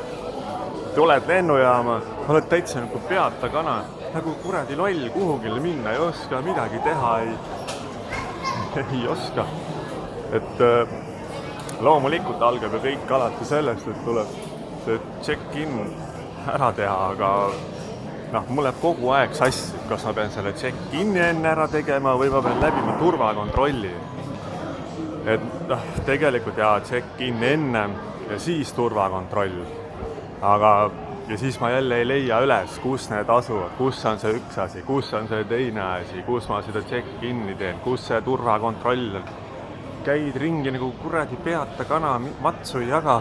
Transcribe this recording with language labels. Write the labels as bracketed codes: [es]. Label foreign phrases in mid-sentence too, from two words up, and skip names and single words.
[et] Tuled lennujaama, oled täitsa nagu peata kana, nagu kuradi loll, kuhugile minna ei oska, midagi teha ei oska. Et loomulikult algab ja kõik alati sellest, et tuleb see check-in ära teha, aga mul läheb kogu aeg sassi, kas ma pean selle check-in'i enne ära tegema või ma pean läbima turvakontrolli. Et tegelikult check-in ennem ja siis turvakontroll. Ja siis ma jälle ei leia üles, kus need asuvad, kus on see üks asi, kus on see teine asi, kus ma seda check-in'i teen, kus see turvakontroll on. Käid ringi nagu kuradi peata kana, matsu ei jaga.